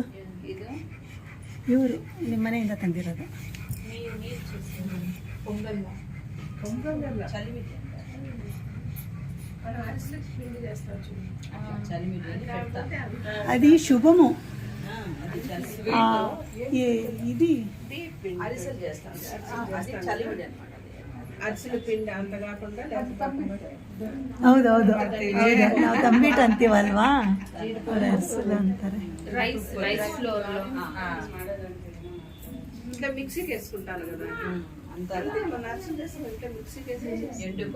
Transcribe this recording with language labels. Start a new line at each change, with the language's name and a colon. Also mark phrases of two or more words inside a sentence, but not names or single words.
Kannada: ಇವರು ನಿಮ್ಮ ಮನೆಯಿಂದ ತಂದಿರೋದು.
Telugu: అది శుభము.
Kannada: ఇది ಹೌದೌದು, ನಾವು ತಂಬಿಟ್ಟು ಅಂತೀವಲ್ವಾ, ಅರಸಲು ಅಂತಾರೆ.
Telugu: ఇట్లా మిక్సీకి వేసుకుంటాను కదా, అంతా మిక్సీకి వేసి